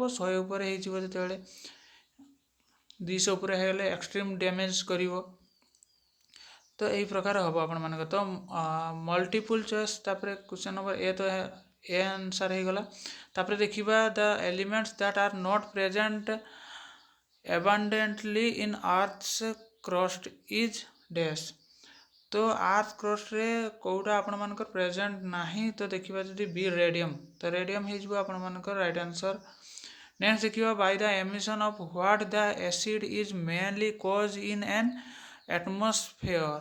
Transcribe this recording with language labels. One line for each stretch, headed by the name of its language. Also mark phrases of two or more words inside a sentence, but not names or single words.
Odia: 100 ଉପରେ ହେଇଯିବ, ଯେତେବେଳେ 200 ଉପରେ ହେଇଗଲେ
English: extreme damage
Odia: କରିବ। ତ ଏହି ପ୍ରକାର ହେବ ଆପଣମାନଙ୍କ। ତ
English: multiple choice
Odia: ତାପରେ
English: question number
Odia: ଏ ତ ଏ ଆନ୍ସର ହେଇଗଲା। ତାପରେ ଦେଖିବା
English: the elements that are not present abundantly in earth's crust is dash?
Odia: ତ ଆର୍ଥ କ୍ରଷ୍ଟରେ କେଉଁଟା ଆପଣମାନଙ୍କର ପ୍ରେଜେଣ୍ଟ ନାହିଁ? ତ ଦେଖିବା ଯଦି ବି ରେଡ଼ିୟମ୍, ତ ରେଡ଼ିୟମ୍ ହେଇଯିବ ଆପଣମାନଙ୍କର
English: right answer. ନେକ୍ସଟ ଦେଖିବା by the emission of what the acid is mainly cause in an atmosphere?